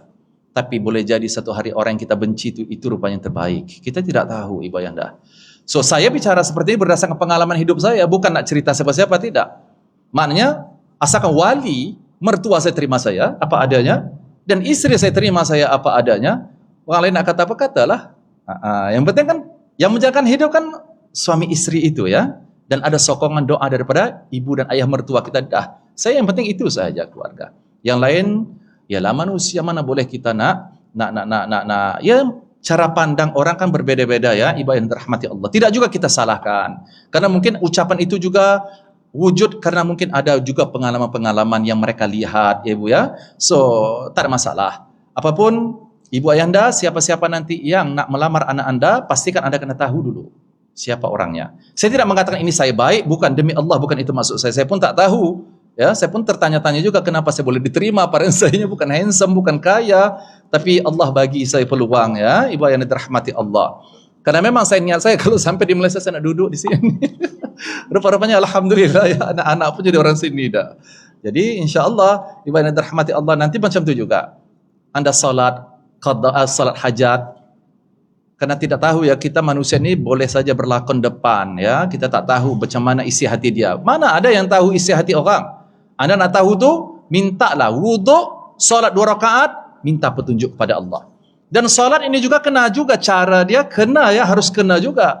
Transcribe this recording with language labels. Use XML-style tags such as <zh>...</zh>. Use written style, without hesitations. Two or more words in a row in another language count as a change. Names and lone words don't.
<ms>Tapi boleh jadi satu hari orang yang kita benci itu rupanya yang terbaik. Kita tidak tahu ibu anda. So saya bicara seperti ini berdasarkan pengalaman hidup saya, bukan nak cerita siapa-siapa, tidak. Maknanya asalkan wali mertua saya terima saya apa adanya dan istri saya terima saya apa adanya, orang lain nak kata apa katalah. Yang penting kan yang menjalankan hidup kan suami istri itu ya, dan ada sokongan doa daripada ibu dan ayah mertua kita dah. Saya yang penting itu saja keluarga. Yang lain ialah manusia, mana boleh kita nak ya cara pandang orang kan berbeza-beza ya, ibu yang dirahmati Allah. Tidak juga kita salahkan. Karena mungkin ucapan itu juga wujud karena mungkin ada juga pengalaman-pengalaman yang mereka lihat ya ibu ya. So tak ada masalah. Apapun ibu ayahanda, siapa-siapa nanti yang nak melamar anak anda, pastikan anda kena tahu dulu siapa orangnya. Saya tidak mengatakan ini saya baik, bukan, demi Allah bukan itu maksud saya. Saya pun tak tahu. Ya, saya pun tertanya-tanya juga kenapa saya boleh diterima. Padahal saya bukan handsome, bukan kaya, tapi Allah bagi saya peluang ya, ibu yang dirahmati Allah. Karena memang saya niat saya kalau sampai di Malaysia saya nak duduk di sini. Rupa-rupanya alhamdulillah ya, anak-anak pun jadi orang sini dah. Jadi insya-Allah ibu yang dirahmati Allah nanti macam tu juga. Anda salat qada, salat hajat. Karena tidak tahu ya, kita manusia ni boleh saja berlakon depan ya, kita tak tahu macam mana isi hati dia. Mana ada yang tahu isi hati orang? Anda nak tahu tu, mintalah wuduk, solat 2 rakaat, minta petunjuk kepada Allah. Dan solat ini juga kena juga cara dia, kena ya, harus kena juga.</ms>